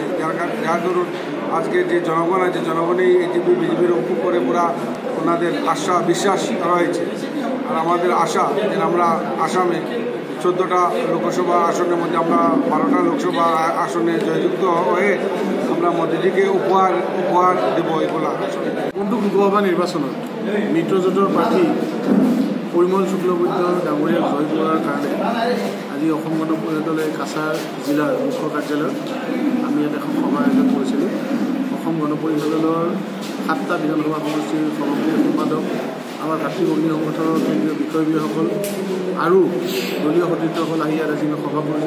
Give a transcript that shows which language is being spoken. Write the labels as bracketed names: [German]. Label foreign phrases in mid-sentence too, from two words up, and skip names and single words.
[Bangla] যার দরুন আজকে যে জনগণ আছে, জনগণই এজিপি বিজেপির ঐক্য করে পুরা ওনাদের আশা বিশ্বাস রয়েছে। আর আমাদের আশা যে আমরা আসামে 14টা লোকসভা আসনের মধ্যে আমরা 12টা লোকসভা আসনে জয়যুক্ত হয়ে আমরা মোদীজিকে উপহার দেব। এগুলা [Assamese] কোনটো লোকসভা নিৰ্বাচনত মিত্ৰজোঁটৰ প্ৰাৰ্থী পৰিমল শুক্লবৈদ্য ডাঙৰীয়াক জয় কৰাৰ কাৰণে আজি অসম গণ পৰিষদ দলে কাছাৰ জিলাৰ মুখ্য কাৰ্যালয়ত আমি ইয়াত এখন সভা আয়োজন কৰিছিলোঁ। অসম গণ পৰিষদ দলৰ 7টা বিধানসভা সমষ্টিৰ সভাপতি, সম্পাদক, আমাৰ ভাতৃভগ্নী সংগঠনৰ কেন্দ্ৰীয় বিষয়ববীয়াসকল আৰু দলীয় সতীৰ্থসকল আহি ইয়াত আজি সভা কৰিছে।